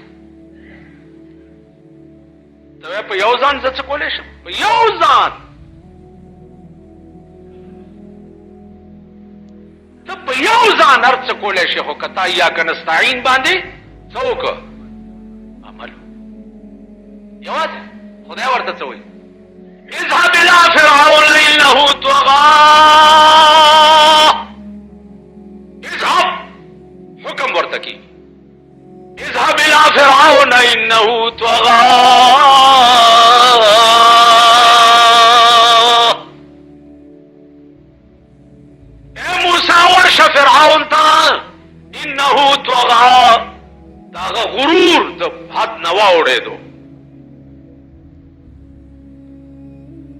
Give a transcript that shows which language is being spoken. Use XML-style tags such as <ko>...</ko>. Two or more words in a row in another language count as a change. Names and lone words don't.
<ps>ته وایې په یو ځان زه څه کولی شم؟ په یو ځان ته په یو ځان هر څه کولی شي خو که تا</ps> <ar>ایاک نستعین</ar> <ps>باندې څه وکړه عمل یوازې. خدای ورته څه وایي</ps> <ar>اذهب الى فرعون انه طغى. اذهب</ar> <ps>حکم ورته کی</ps> <ar>اذهب الى فرعون انه طغى.</ar> <ps>اے موسی ورشه فرعون ته</ps> <ar>انه طغى.</ar> <ps>داغه غرور د حد نه واوړېدو.</ps>